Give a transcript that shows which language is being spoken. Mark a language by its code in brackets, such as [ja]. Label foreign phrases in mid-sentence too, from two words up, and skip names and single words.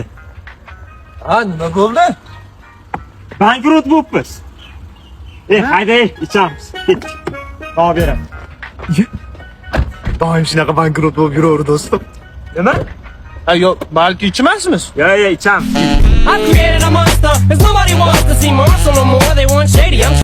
[uz] Ha, nima bo'ldi? Bankrot bo'libmiz. Hayday, ichamiz. Ketdik. Olib beraman. Doim shunaqa bankrot bo'lib yuraver do'stim. Nima? Ha, yo'q, balki ichmasmiz. Yo, ichamiz. [en] I created a monster, cause nobody wants to see Marshall no more. They want shady.